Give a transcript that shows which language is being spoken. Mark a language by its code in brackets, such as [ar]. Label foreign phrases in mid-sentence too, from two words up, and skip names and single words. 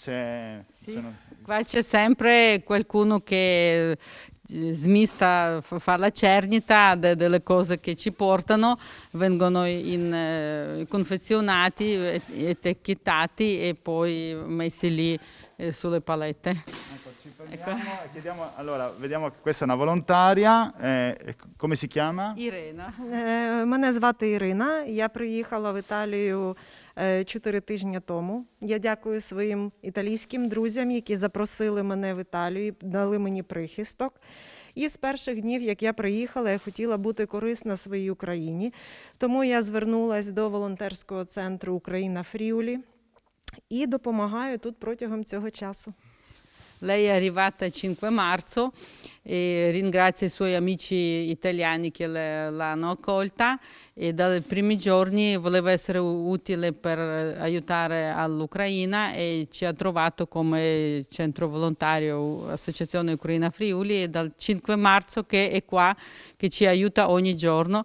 [it] Qua c'è sempre qualcuno che smista, fa la cernita delle cose che ci portano, vengono confezionati, etichettati e poi messi lì sulle palette. Ecco, ci fermiamo e chiediamo, allora, vediamo che questa è una volontaria, come si chiama? [uk] Ірина. Мене звати Ірина, я приїхала в Італію 4 тижні тому. Я дякую своїм італійським друзям, які запросили мене в Італію, дали мені прихисток. І з перших днів, як я приїхала, я хотіла бути корисна своїй Україні. Тому я звернулася до волонтерського центру «Україна Фріулі» і допомагаю тут протягом цього часу. [it] Lei è arrivata il 5 marzo e ringrazia i suoi amici italiani che l'hanno accolta e dai primi giorni voleva essere utile per aiutare all'Ucraina e ci ha trovato come centro volontario Associazione Ucraina Friuli e dal 5 marzo che è qua, che ci aiuta ogni giorno.